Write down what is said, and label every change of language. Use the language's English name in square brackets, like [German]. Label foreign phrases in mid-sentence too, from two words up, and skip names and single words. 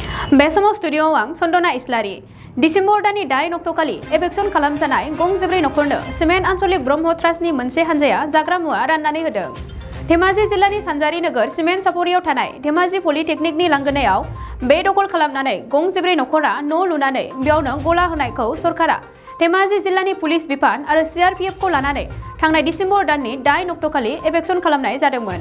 [Bodo] Besamo studio wang Sondona Islari. Disember dani dai noktokali eviction kalamjanai gong jibri nokorno Semen Ancholik Brahmo Trustni मोनसे हानजाया जाग्रा मुवा राननानै होदों। धेमाजि जिल्लानि सानजारि नोगोर सिमेन्ट सापरियाव थानाय धेमाजि पलिटेकनिकनि लांगोनायाव बे दखल खालामनानै गं जिब्रै नखरा न' लुनानै बेयावनो गला होनायखौ सरकारा धेमाजि जिल्लानि पुलिस बिफान आरो CRPF खौ लानानै थांनाय डिसेम्बर दाननि 8 अक्ट'खालि एभेक्सन खालामनाय जादोंमोन।